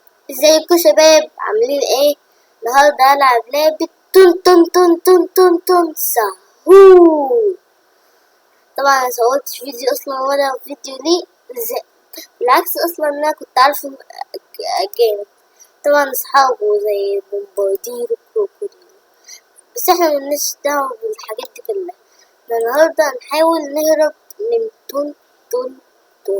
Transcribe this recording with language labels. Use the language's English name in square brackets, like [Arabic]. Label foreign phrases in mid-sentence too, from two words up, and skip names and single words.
[Arabic] ازيكم شباب عاملين ايه؟ النهارده هلعب لعبة تون تون تون تون تون تون ساهو. طبعا انا صورتش فيديو اصلا ولا فيديو ليه بالعكس اصلا انا كنت عارفه جامد. طبعا اصحابه زي بومباردير وكروكوديل، بس احنا ملناش دعوة بالحاجات دي كلها. النهارده هنحاول نهرب من تون تون تون.